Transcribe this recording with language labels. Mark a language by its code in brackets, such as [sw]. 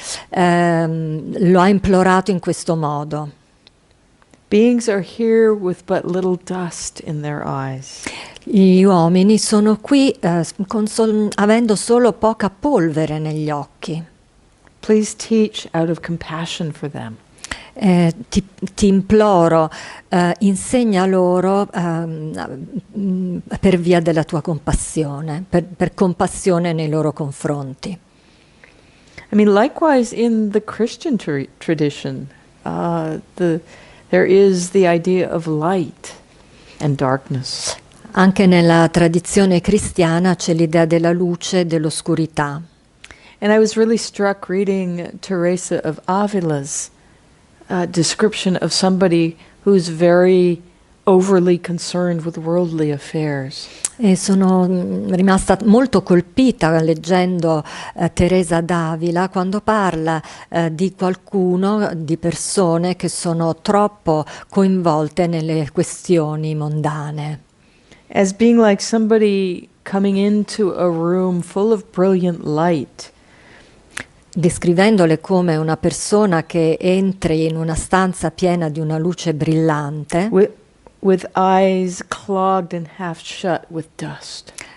[it] lo ha implorato in questo modo. [en] Beings are here with but little dust in their eyes. [it] Gli uomini sono qui avendo solo poca polvere negli occhi. [en] Please teach out of compassion for them. [it] Ti imploro, insegna loro per via della tua compassione, per compassione nei loro confronti. [en] I mean, likewise in the Christian tradition, there is the idea of light and darkness. [it] Anche nella tradizione cristiana c'è l'idea della luce e dell'oscurità. [en] And I was really struck reading Teresa of Avila's description of somebody who's very overly concerned with worldly affairs. [it] E sono rimasta molto colpita leggendo Teresa d'Avila quando parla di qualcuno, di persone che sono troppo coinvolte nelle questioni mondane. [en] As being like somebody coming into a room full of brilliant light. [it] Descrivendole come una persona che entri in una stanza piena di una luce brillante, [en] with eyes clogged and half shut with dust.